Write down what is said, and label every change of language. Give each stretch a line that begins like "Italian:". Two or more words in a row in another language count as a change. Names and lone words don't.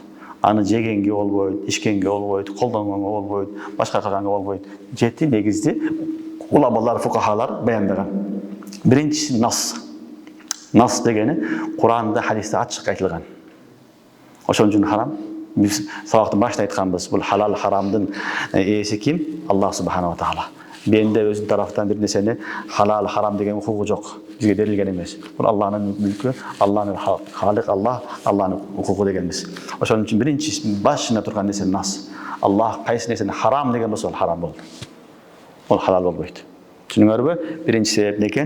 Kyrgyz: Аны жегенге болбойт, ичкенге болбойт, колдонгонго болбойт, башка кылганга болбойт. 7 негизди уламалар, фукахалар баяндаган. Биринчиси нас. Нас дегени Кур'анда, хадисте ачык айтылган. Ошон үчүн харам. Биз сабактын башында айтканбыз, бул халал харамдын ээси ким?
Arabic: الله سبحانه وتعالى.
Kyrgyz: Бенде өзүнүн тарафтан бир нерсени халал харам деген укугу жок. Бизге берилген эмес. Бул Аллахнын мүлкү, Аллахнын халык Аллахнын укугу дегенбиз. Ошон үчүн биринчи башында турган нерсе нас. Аллах кайсы нерсени харам деген болсо, харам болду. Ол халал болбойт. Түшүнүңөрбү? Биринчи себеп некен?